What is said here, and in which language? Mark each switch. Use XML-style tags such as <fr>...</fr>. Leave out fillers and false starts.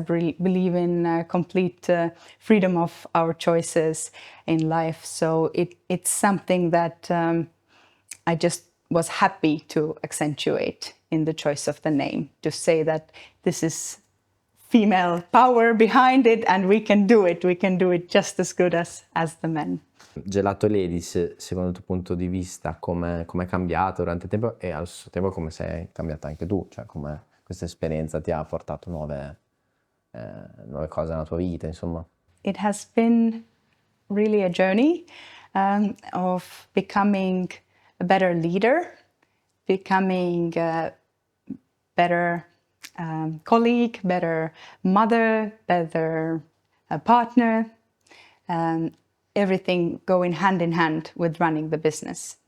<en>I believe in complete freedom of our choices in life. So it's something that I just was happy to accentuate in the choice of the name, to say that this is female power behind it and we can do it just as good as the men.</en> <it>Gelato Ladies, secondo il tuo punto di vista, come è cambiato durante il tempo e allo stesso tempo come sei cambiata anche tu, cioè come questa esperienza ti ha portato nuove cose nella tua vita, insomma?</it> <en>It has been really a journey of becoming a better leader, becoming a better colleague, better mother, better partner, everything going hand in hand with running the business.</en>